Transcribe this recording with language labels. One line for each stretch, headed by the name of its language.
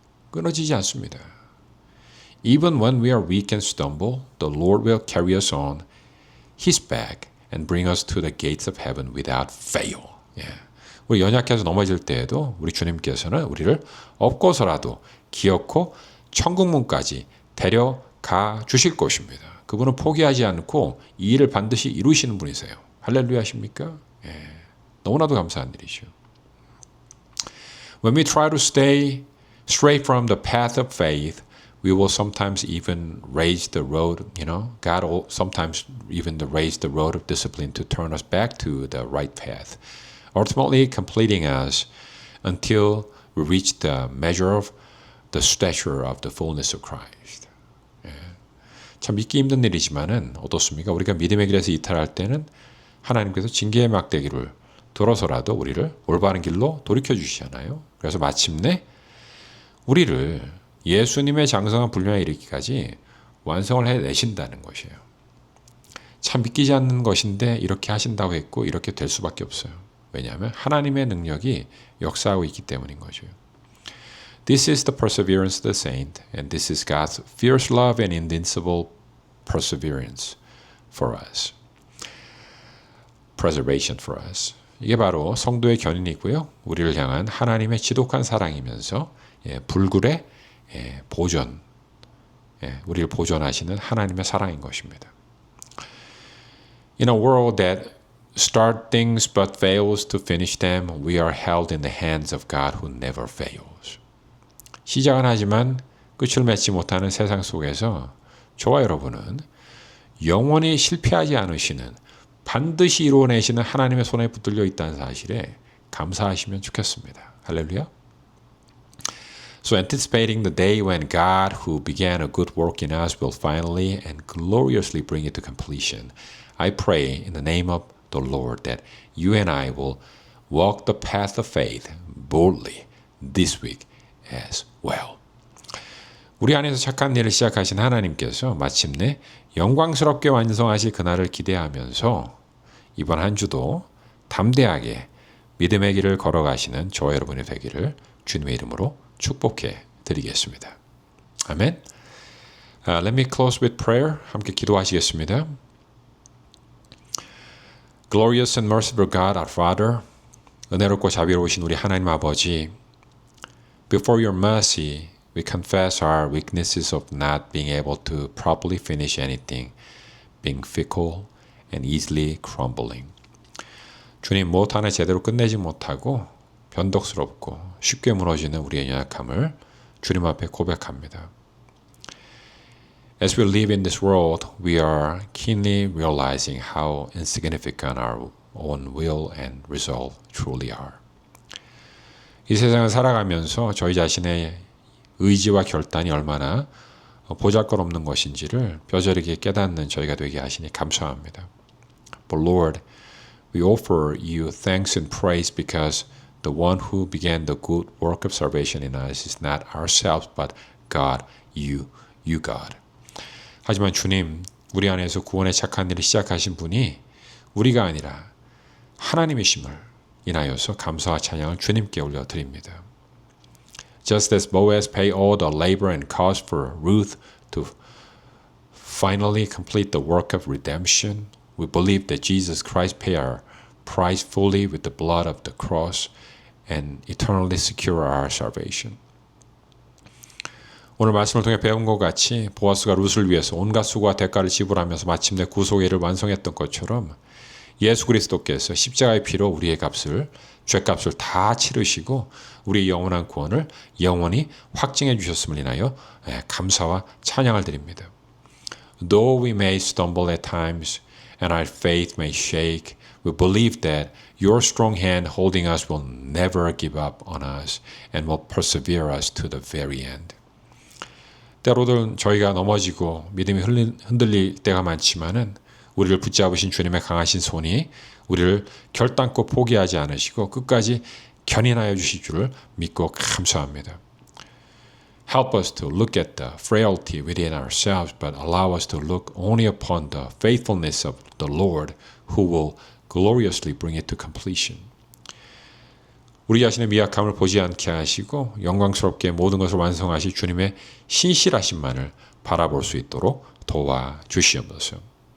Korean: 끊어지지 않습니다.
English: Even when we are weak and stumble, the Lord will carry us on His back and bring us to the gates of heaven without fail.
Korean: 우리 연약해서 넘어질 때에도 우리 주님께서는 우리를 업고서라도 기어코 천국문까지 데려가 주실 것입니다. 그분은 포기하지 않고 이 일을 반드시 이루시는 분이세요. 할렐루야 하십니까? 너무나도 감사한 일이죠.
English: When we try to stay straight from the path of faith, we will sometimes even raise the road, God will sometimes even raise the road of discipline to turn us back to the right path, ultimately completing us until we reach the measure of the stature of the fullness of Christ.
Korean: 참 믿기 힘든 일이지만은 어떻습니까? 우리가 믿음의 길에서 이탈할 때는 하나님께서 징계의 막대기를 들어서라도 우리를 올바른 길로 돌이켜 주시잖아요. 그래서 마침내 우리를 예수님의 장성한 분량에 이르기까지 완성을 해내신다는 것이에요. 참 믿기지 않는 것인데 이렇게 하신다고 했고 이렇게 될 수밖에 없어요. 왜냐하면 하나님의 능력이 역사하고 있기 때문인 거죠.
English: This is the perseverance of the saint, and this is God's fierce love and invincible perseverance for us. Preservation for us.
Korean: 이게 바로 성도의 견인이고요. 우리를 향한 하나님의 지독한 사랑이면서 불굴의 보존, 우리를 보존하시는 하나님의 사랑인 것입니다.
English: In a world that starts things but fails to finish them, we are held in the hands of God who never fails.
Korean: 시작은 하지만 끝을 맺지 못하는 세상 속에서 저와 여러분은 영원히 실패하지 않으시는 반드시 이루어내시는 하나님의 손에 붙들려 있다는 사실에 감사하시면 좋겠습니다. 할렐루야.
English: So anticipating the day when God who began a good work in us will finally and gloriously bring it to completion, I pray in the name of the Lord that you and I will walk the path of faith boldly this week as well.
Korean: 우리 안에서 착한 일을 시작하신 하나님께서 마침내 영광스럽게 완성하실 그날을 기대하면서 이번 한 주도 담대하게 믿음의 길을 걸어가시는 저와 여러분이 되기를 주님의 이름으로 축복해 드리겠습니다. 아멘.
English: Let me close with prayer.
Korean: 함께 기도하시겠습니다.
English: Glorious and merciful God, our Father,
Korean: 은혜롭고 자비로우신 우리 하나님 아버지,
English: before your mercy, we confess our weaknesses of not being able to properly finish anything, being fickle and easily crumbling.
Korean: 주님, 무엇 하나 제대로 끝내지 못하고 변덕스럽고 쉽게 무너지는 우리의 연약함을 주님 앞에 고백합니다.
English: As we live in this world, we are keenly realizing how insignificant our own will and resolve truly are.
Korean: 이 세상을 살아가면서 저희 자신의 의지와 결단이 얼마나 보잘것없는 것인지를 뼈저리게 깨닫는 저희가 되게 하시니 감사합니다.
English: But Lord, we offer you thanks and praise because the one who began the good work of salvation in us is not ourselves but God, you God.
Korean: 하지만 주님, 우리 안에서 구원의 착한 일을 시작하신 분이 우리가 아니라 하나님이심을 인하여서 감사와 찬양을 주님께 올려드립니다.
English: Just as Boaz paid all the labor and cost for Ruth to finally complete the work of redemption, we believe that Jesus Christ paid our price fully with the blood of the cross and eternally secure our salvation.
Korean: 오늘 말씀을 통해 배운 것 같이 보아스가 룻을 위해서 온갖 수고와 대가를 지불하면서 마침내 구속의 일을 완성했던 것처럼 예수 그리스도께서 십자가의 피로 우리의 값을, 죄값을 다 치르시고 우리의 영원한 구원을 영원히 확증해 주셨음을 인하여 감사와 찬양을 드립니다.
English: Though we may stumble at times and our faith may shake, we believe that your strong hand holding us will never give up on us and will persevere us to the very end.
Korean: 때로는 저희가 넘어지고 믿음이 흔들릴 때가 많지만은 우리를 붙잡으신 주님의 강하신 손이 우리를 결단코 포기하지 않으시고 끝까지 견인하여 주실 줄을 믿고 감사합니다.
English: Help us to look at the frailty within ourselves, but allow us to look only upon the faithfulness of the Lord, who will gloriously bring it to completion.
Korean: 우리 자신의 미약함을 보지 않게 하시고 영광스럽게 모든 것을 완성하실 주님의 신실하심만을 바라볼 수 있도록 도와주시옵소서.